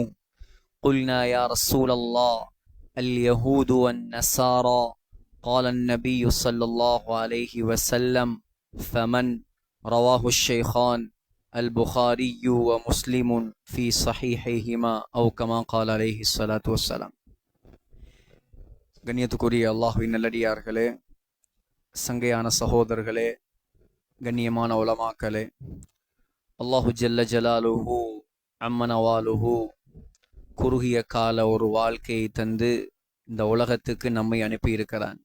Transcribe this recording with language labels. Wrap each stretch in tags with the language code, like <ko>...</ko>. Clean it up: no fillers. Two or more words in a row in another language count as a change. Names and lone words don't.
<ar>قلنا يا رسول الله اليهود والنصارى. قال النبي صلى الله عليه وسلم: فمن؟ رواه الشيخان البخاري ومسلم في صحيحيهما أو كما قال عليه الصلاة والسلام.</ar> <ta>கண்ணியத்துக்குரிய அல்லாஹ்வின் நல்லடியார்களே, சங்கையான சகோதரர்களே, கண்ணியமான உலமாக்களே,</ta> <ar>الله جل جلاله وعم نواله</ar> <ta>குறுகிய கால ஒரு வாழ்க்கையை தந்து இந்த உலகத்துக்கு நம்மை அனுப்பியிருக்கிறான்.</ta>